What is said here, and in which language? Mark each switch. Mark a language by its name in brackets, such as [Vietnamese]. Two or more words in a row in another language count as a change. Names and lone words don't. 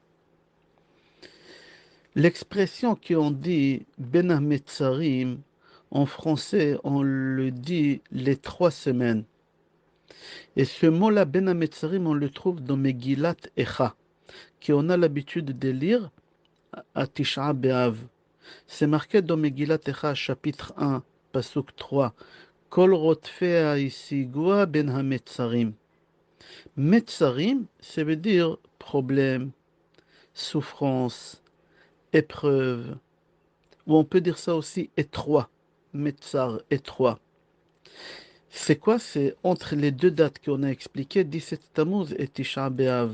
[French] L'expression qu'on dit [Hebrew] בין המצרים, [French] en français, on le dit les 3 semaines. Et ce mot-là, [Hebrew] בין המצרים, [French] on le trouve dans Megillat Echa, qu'on a l'habitude de lire à Tisha B'Av. C'est marqué dans Megillat Echa, chapitre 1, pasuk 3. [Hebrew] כל רודפיה השיגוה בין המצרים. [French] Metzarim, ça veut dire problème, souffrance, épreuve. Ou on peut dire ça aussi étroit. Metzar, étroit. C'est quoi? C'est entre les deux dates qu'on a expliquées, 17 Tammuz et Tisha B'Av.